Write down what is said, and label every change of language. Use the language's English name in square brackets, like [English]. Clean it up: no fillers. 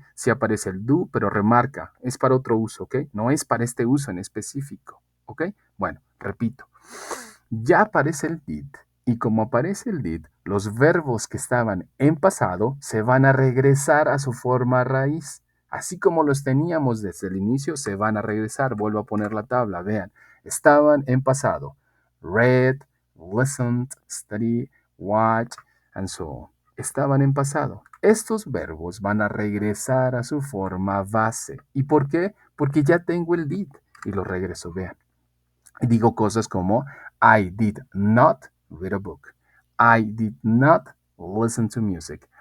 [Spanish] Sí aparece el do, pero remarca, es para otro uso, ¿ok? No es para este uso en específico, ¿ok? Bueno, repito. Ya aparece el did. Y como aparece el did, los verbos que estaban en pasado se van a regresar a su forma raíz. Así como los teníamos desde el inicio, se van a regresar. Vuelvo a poner la tabla, vean. Estaban en pasado. [English] Read, listened, study, watch, and so on. [Spanish] Estaban en pasado. Estos verbos van a regresar a su forma base. ¿Y por qué? Porque ya tengo el did y lo regreso, vean. Y digo cosas como [English] I did not read a book. I did not listen to music.